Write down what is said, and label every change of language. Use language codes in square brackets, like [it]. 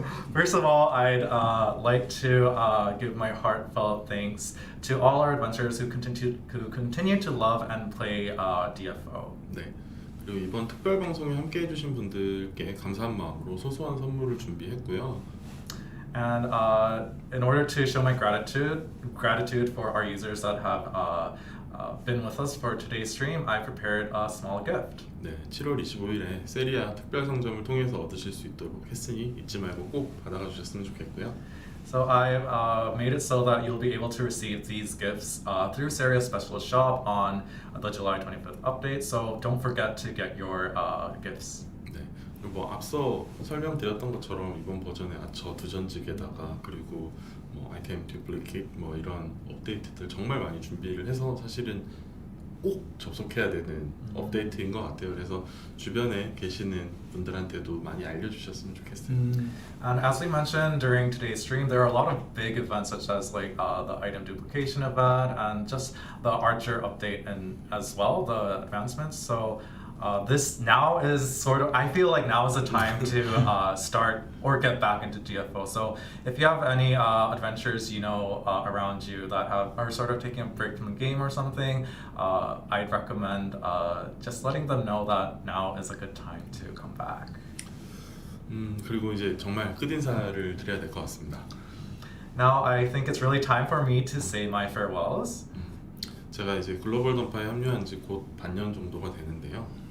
[en] First of all, I'd like to give my heartfelt thanks to all our adventurers who continue to love and play DFO. [ko] 네, 그리고 이번 특별 방송에 함께 해주신 분들께 감사한 마음으로 소소한 선물을 준비했고요. [en] And in order to show my gratitude for our users that have been with us for today's stream, I prepared a small gift. [ko] 네, 7월 25일에 세리아 특별 상점을 통해서 얻으실 수 있도록 했으니 잊지 말고 꼭 받아가 주셨으면 좋겠고요. [en] So I've made it so that you'll be able to receive these gifts through Seria's specialist shop on the July 25th update. So don't forget to get your gifts. [ko] 네, 그리고 앞서 설명드렸던 것처럼 이번 버전에 아처 두전직에다가 그리고 아이템 듀플리케이트 이런 업데이트들 정말 많이 준비를 해서 사실은 꼭 접속해야 되는 업데이트인 것 같아요. 그래서 주변에 계시는 분들한테도 많이 알려주셨으면 좋겠어요. [en] And as we mentioned during today's stream, there are a lot of big events such as like the item duplication event and just the Archer update and as well the advancements. So this now is sort of, I feel like now is the time to start or get back into DFO. So if you have any adventures, you know, around you that are sort of taking a break from the game or something, I'd recommend just letting them know that now is a good time to come back. [ko] 그리고 이제 정말 끝인사를 드려야 될 것 같습니다. [en] Now I think it's really time for me to say my farewells. [ko] 제가 이제 글로벌 던파에 합류한 지 곧 반년 정도가 되는데요.